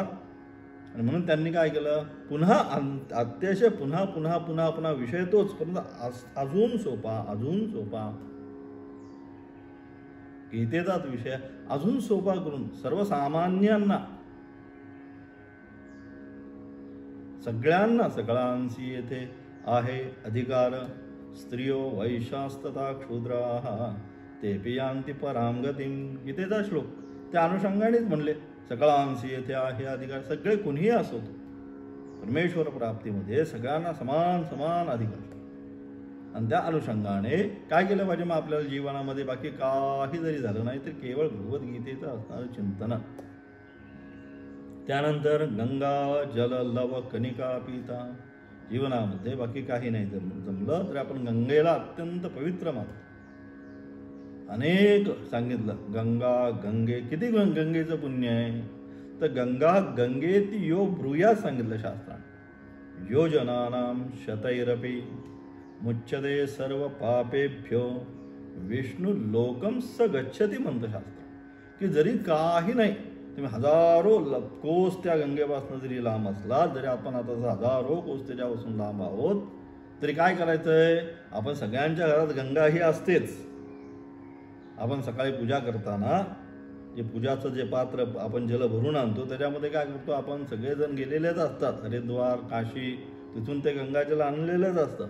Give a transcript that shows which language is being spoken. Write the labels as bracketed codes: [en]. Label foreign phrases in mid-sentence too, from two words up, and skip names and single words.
[mr] आणि म्हणून त्यांनी काय केलं, पुन्हा अतिशय पुन्हा पुन्हा पुन्हा पुन्हा विषय तोच, परंतु अजून सोपा गीतेचाच विषय अजून सोपा करून सर्वसामान्यांना, सगळ्यांना, सकळांसी येथे आहे अधिकार, [sa] स्त्रियो वैशास्तथा क्षुद्राः ते पियांती पराम गतिम. [mr] गीतेचा श्लोक त्या अनुषंगानेच म्हणले, सकळांसी येथे आहे अधिकार. सगळे कोणीही असो परमेश्वर प्राप्तीमध्ये सगळ्यांना समान समान अधिकार. आणि त्या अनुषंगाने काय केलं पाहिजे मग आपल्याला जीवनामध्ये, बाकी काही जरी झालं नाही तर केवळ भगवद्गीतेचं असणारं चिंतन. [sa] त्यानंतर गंगा जल लव कणिका पिता. [mr] जीवनामध्ये बाकी काही नाही जमलं तर आपण गंगेला अत्यंत पवित्र मानतो. अनेक सांगितलं गंगा गंगे, किती गंगेचं पुण्य आहे तर [sa] गंगा गंगेती यो ब्रूयात [mr] सांगितलं शास्त्राने. [sa] योजनानाम शतैरपि मुच्यते सर्व पापेभ्यो विष्णू लोकम स गच्छती [mr] म्हणतं शास्त्र. की जरी काही नाही तुम्ही हजारो कोस त्या गंगेपासून जरी लांब असलात, जरी आपण आता हजारो कोस त्याच्यापासून लांब आहोत तरी काय करायचंय, आपण सगळ्यांच्या घरात गंगा ही असतेच. आपण सकाळी पूजा करताना जे पूजाचं जे पात्र आपण जल भरून आणतो त्याच्यामध्ये काय करतो, आपण सगळेजण गेलेलेच असतात, हरिद्वार काशी, तिथून ते गंगाजल आणलेलंच असतं.